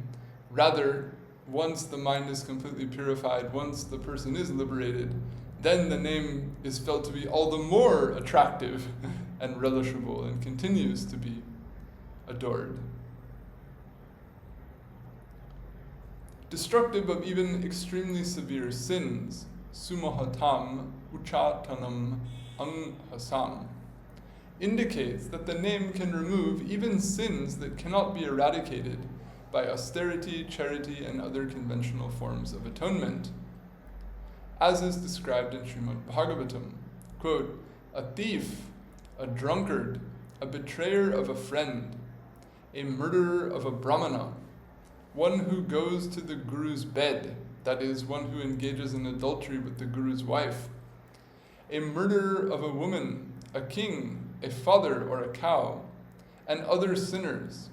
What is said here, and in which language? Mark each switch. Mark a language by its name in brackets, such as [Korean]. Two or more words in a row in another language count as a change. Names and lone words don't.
[English] Rather, once the mind is completely purified, once the person is liberated, then the name is felt to be all the more attractive and relishable and continues to be adored. Destructive of even extremely severe sins, [Sanskrit] सुमहताम्, उच्चाटनं, चण्डालम्, [English] indicates that the name can remove even sins that cannot be eradicated by austerity, charity, and other conventional forms of atonement. As is described in Srimad Bhagavatam, quote, a thief, a drunkard, a betrayer of a friend, a murderer of a brahmana, one who goes to the Guru's bed, that is, one who engages in adultery with the Guru's wife, a murderer of a woman, a king, a father or a cow, and other sinners.